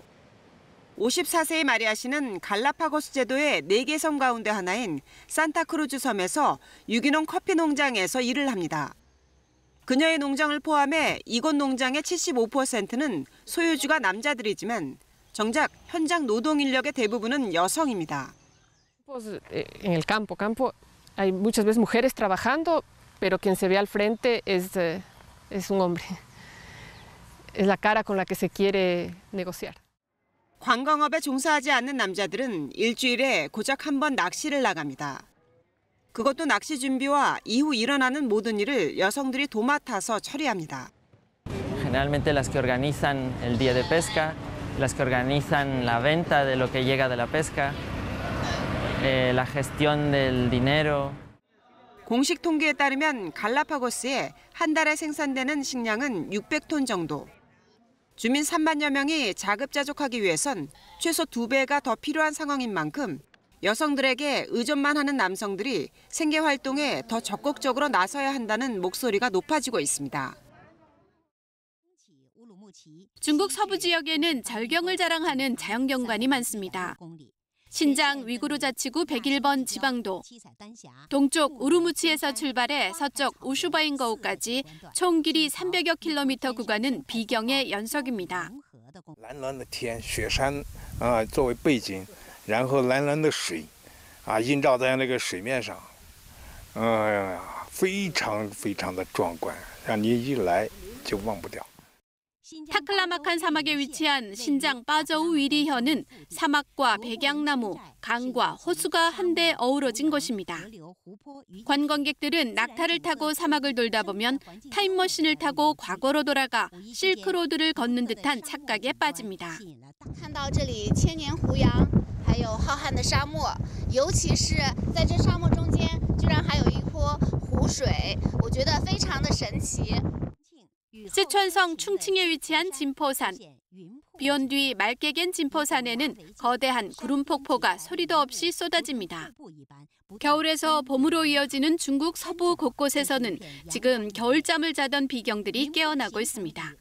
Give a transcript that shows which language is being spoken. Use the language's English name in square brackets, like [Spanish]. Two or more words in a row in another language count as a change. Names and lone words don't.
[Korean] 54세의 마리아 씨는 갈라파고스 제도의 4개 섬 가운데 하나인 산타크루즈 섬에서 유기농 커피 농장에서 일을 합니다. 그녀의 농장을 포함해 이곳 농장의 75%는 소유주가 남자들이지만 정작 현장 노동 인력의 대부분은 여성입니다. [Spanish] En el campo hay muchas veces mujeres trabajando, pero quien se ve al frente es un hombre. Es la cara con la que se quiere negociar. [Korean] 관광업에 종사하지 않는 남자들은 일주일에 고작 한 번 낚시를 나갑니다. 그것도 낚시 준비와 이후 일어나는 모든 일을 여성들이 도맡아서 처리합니다. [Spanish] Generalmente las que organizan el día de pesca, las que organizan la venta de lo que llega de la pesca, la gestión del dinero. [Korean] 공식 통계에 따르면 갈라파고스에 한 달에 생산되는 식량은 600톤 정도. 주민 3만여 명이 자급자족하기 위해선 최소 2배가 더 필요한 상황인 만큼 여성들에게 의존만 하는 남성들이 생계 활동에 더 적극적으로 나서야 한다는 목소리가 높아지고 있습니다. 중국 서부 지역에는 절경을 자랑하는 자연경관이 많습니다. 신장 위구르 자치구 101번 지방도, 동쪽 우루무치에서 출발해 서쪽 우슈바인거우까지 총 길이 300여 킬로미터 구간은 비경의 연속입니다. [Chinese] 蓝蓝的天，雪山作为背景，然后蓝蓝的水映照在那个水面上，非常非常的壮观，让你一来就忘不掉。 [Korean] 타클라마칸 사막에 위치한 신장 빠저우 위리현은 사막과 백양나무, 강과 호수가 한데 어우러진 곳입니다. 관광객들은 낙타를 타고 사막을 돌다 보면 타임머신을 타고 과거로 돌아가 실크로드를 걷는 듯한 착각에 빠집니다. [Chinese] 看到这里千年胡杨，还有浩瀚的沙漠，尤其是在这沙漠中间，居然还有一泼湖水，我觉得非常的神奇。 [Korean] 쓰촨성 충칭에 위치한 진포산. 비온 뒤 맑게 갠 진포산에는 거대한 구름 폭포가 소리도 없이 쏟아집니다. 겨울에서 봄으로 이어지는 중국 서부 곳곳에서는 지금 겨울잠을 자던 비경들이 깨어나고 있습니다.